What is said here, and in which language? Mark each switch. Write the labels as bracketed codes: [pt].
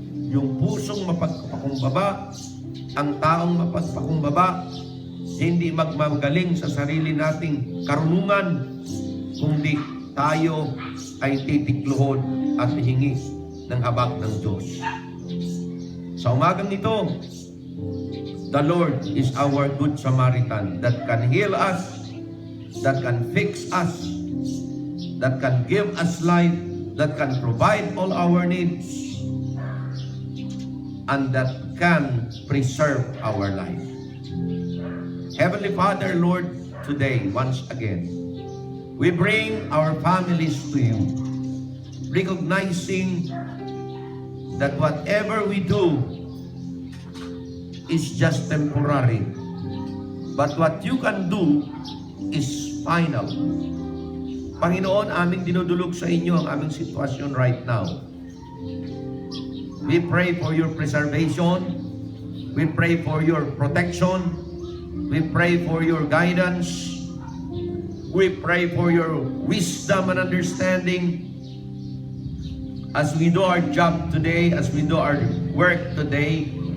[tl] Yung pusong mapagpakumbaba, ang taong mapagpakumbaba, hindi magmagaling sa sarili nating karunungan, kundi tayo ay titikluhod at hihingi ng habag ng Diyos. Sa umagang ito, [en] the Lord is our Good Samaritan that can heal us, that can fix us, that can give us life, that can provide all our needs, and that can preserve our life. Heavenly Father, Lord, today, once again, we bring our families to you, recognizing that whatever we do is just temporary, but what you can do is final. [tl] Panginoon, aming dinudulog sa inyo ang aming sitwasyon [en] right now. We pray for your preservation. We pray for your protection. We pray for your guidance. We pray for your wisdom and understanding as we do our job today, as we do our work today.